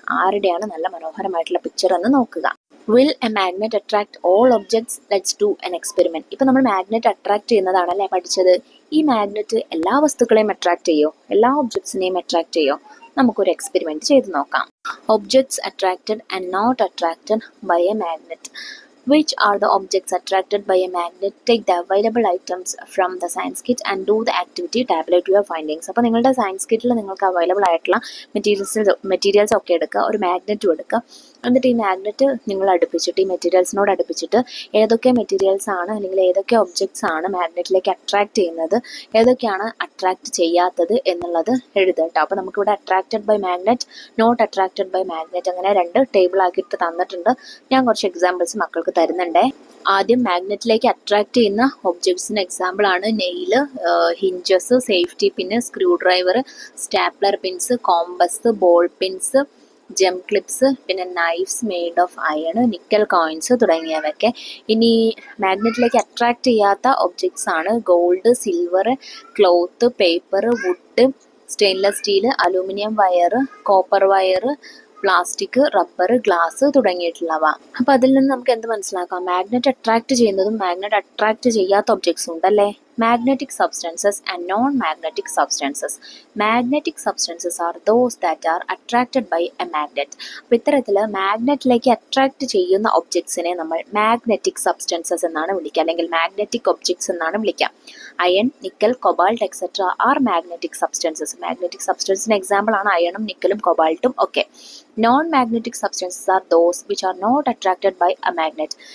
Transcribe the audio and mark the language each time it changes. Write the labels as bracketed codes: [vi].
[ml] ആരുടെയാണ് നല്ല മനോഹരമായിട്ടുള്ള പിക്ചർ എന്ന് നോക്കുക. [en] Will a magnet attract all objects? Let's do an experiment. [ml] ഇപ്പം നമ്മൾ മാഗ്നറ്റ് അട്രാക്ട് ചെയ്യുന്നതാണല്ലേ പഠിച്ചത്. ഈ മാഗ്നറ്റ് എല്ലാ വസ്തുക്കളെയും അട്രാക്ട് ചെയ്യോ? എല്ലാ ഒബ്ജക്ട്സിനെയും അട്രാക്ട് ചെയ്യോ? നമുക്കൊരു എക്സ്പെരിമെൻറ്റ് ചെയ്ത് നോക്കാം. [en] Objects attracted and not attracted by a magnet. Which are the objects attracted by a magnet? Take the available items from the science kit and do the activity. Tabulate your findings. [ml] അപ്പോൾ നിങ്ങളുടെ science കിറ്റിൽ നിങ്ങൾക്ക് available ആയിട്ടുള്ള materials ഒക്കെ എടുക്കുക. ഒരു മാഗ്നറ്റും എടുക്കുക. എന്നിട്ട് ഈ മാഗ്നറ്റ് നിങ്ങൾ അടുപ്പിച്ചിട്ട് ഈ മെറ്റീരിയൽസിനോട് അടുപ്പിച്ചിട്ട് ഏതൊക്കെ മെറ്റീരിയൽസ് ആണ് അല്ലെങ്കിൽ ഏതൊക്കെ ഒബ്ജക്ട്സ് ആണ് മാഗ്നറ്റിലേക്ക് അട്രാക്ട് ചെയ്യുന്നത്, ഏതൊക്കെയാണ് അട്രാക്ട് ചെയ്യാത്തത് എന്നുള്ളത് എഴുതുക കേട്ടോ. അപ്പോൾ നമുക്കിവിടെ attracted by magnet, not attracted by magnet, അങ്ങനെ 2 ടേബിൾ ആക്കിയിട്ട് തന്നിട്ടുണ്ട്. ഞാൻ കുറച്ച് എക്സാമ്പിൾസ് മക്കൾക്ക് തരുന്നുണ്ടേ. ആദ്യം മാഗ്നറ്റിലേക്ക് അട്രാക്ട് ചെയ്യുന്ന ഒബ്ജക്ട്സിന് എക്സാമ്പിൾ ആണ് നെയില്, ഹിഞ്ചസ്, സേഫ്റ്റി പിന്ന്, screw driver, stapler pins, compass, ball pins, ജം ക്ലിപ്സ്, പിന്നെ knives made of iron, nickel coins തുടങ്ങിയവയൊക്കെ. ഇനി മാഗ്നറ്റിലേക്ക് അട്രാക്ട് ചെയ്യാത്ത ഒബ്ജക്ട്സ് ആണ് gold, silver, cloth, paper, would, stainless steel, aluminium wire, copper wire, plastic, rubber, glass തുടങ്ങിയിട്ടുള്ളവ. അപ്പോൾ അതിൽ നിന്ന് നമുക്ക് എന്ത് മനസ്സിലാക്കാം? മാഗ്നറ്റ് അട്രാക്ട് ചെയ്യുന്നതും മാഗ്നറ്റ് അട്രാക്ട് ചെയ്യാത്ത ഒബ്ജക്ട്സും ഉണ്ടല്ലേ. [en] Magnetic substances and non-magnetic substances. Magnetic substances are those that are attracted by a magnet. [ml] അപ്പോൾ ഇത്തരത്തിൽ മാഗ്നറ്റിലേക്ക് അട്രാക്ട് ചെയ്യുന്ന ഒബ്ജക്ട്സിനെ നമ്മൾ മാഗ്നറ്റിക് സബ്സ്റ്റൻസസ് എന്നാണ് വിളിക്കുക, അല്ലെങ്കിൽ മാഗ്നറ്റിക് ഒബ്ജക്ട്സ് എന്നാണ് വിളിക്കുക. [en] Iron, nickel, cobalt etcetera are magnetic substances. [ml] Magnetic സബ്സ്റ്റൻസിന് example ആണ് അയണും നിക്കലും കൊബാൾട്ടും ഒക്കെ. [en] Non magnetic substances are those which are not attracted by a magnet.